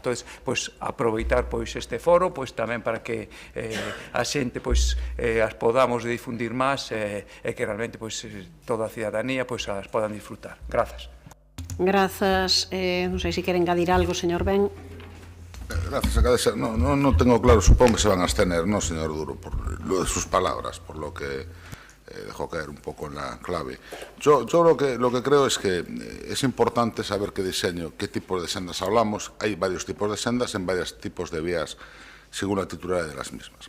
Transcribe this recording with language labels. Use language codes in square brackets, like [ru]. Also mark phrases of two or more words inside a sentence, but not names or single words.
[gl] Entón, aproveitar este foro tamén para que a xente as podamos difundir máis e que realmente toda a cidadanía as podan disfrutar. Grazas. Grazas. Non sei se queren engadir algo, señor Ben. [es] Gracias, alcaldesa. No tengo claro, supongo que se van a abstener, ¿no, señor Duro? Por lo de sus palabras, por lo que dejó caer un poco en la clave. Yo lo que creo es que es importante saber qué diseño, qué tipo de sendas hablamos. Hay varios tipos de sendas en varios tipos de vías según la titularidad de las mismas.